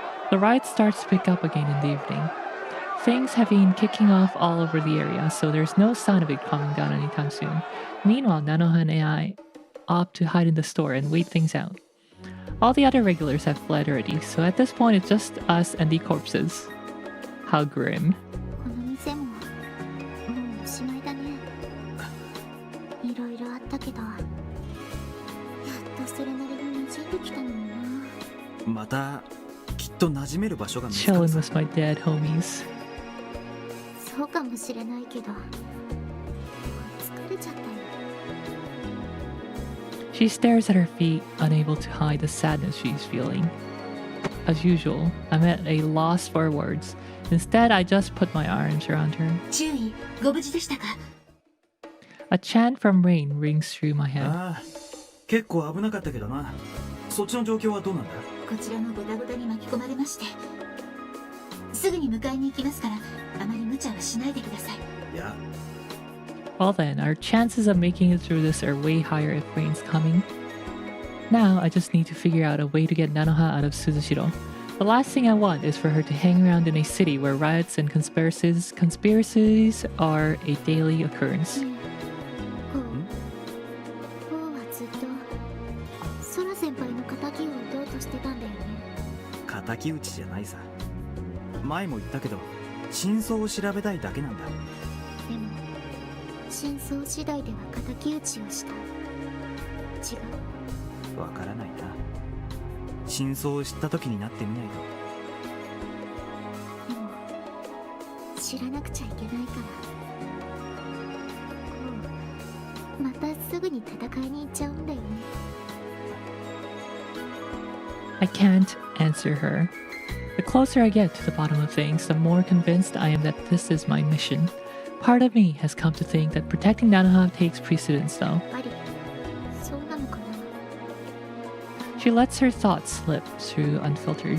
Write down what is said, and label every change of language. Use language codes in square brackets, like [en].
[en] The riot starts to pick up again in the evening. Things have been kicking off all over the area, so there's no sign of it calming down anytime soon. Meanwhile, Nanoha and I opt to hide in the store and wait things out. All the other regulars have fled already, so at this point it's just us and the corpses. How grim. [ja] この店ももうおしまいだね。いろいろあったけど、やっとそれなりに馴染んできたのにな。またきっと馴染める場所が見つか [en] Chillin' [ja] るさ。 [en] with my dead homies. [ja] そうかもしれないけど、疲れちゃったよ。 [en] She stares at her feet, unable to hide the sadness she's feeling. As usual, I'm at a loss for words. Instead, I just put my arms around her. [ja] 注意、ご無事でしたか？ [en] A chant from Rain rings through my head. [ja] ああ、結構危なかったけどな。そっちの状況はどうなんだ？こちらもゴタゴタに巻き込まれまして、すぐに迎えに行きますから、あまり無茶はしないでください。いや、 [en] Well then, our chances of making it through this are way higher if Rain's coming. Now, I just need to figure out a way to get Nanoha out of Suzushiro. The last thing I want is for her to hang around in a city where riots and conspiracies are a daily occurrence. [ja] ほうはずっとソラ先輩の仇を討とうとしてたんだよね。敵討ちじゃないさ。前も言ったけど、真相を調べたいだけなんだ。でも真相次第では敵討ちをした。違う。わからないな。真相を知った時になってみないと。でも知らなくちゃいけないから。またすぐに戦いに行っちゃうんだよね。 [en] I can't answer her. The closer I get to the bottom of things, the more convinced I am that this is my mission. Part of me has come to think that protecting Nanoha takes precedence, though. [ja] やっぱりそうなのかな。 [en] She lets her thoughts slip through unfiltered.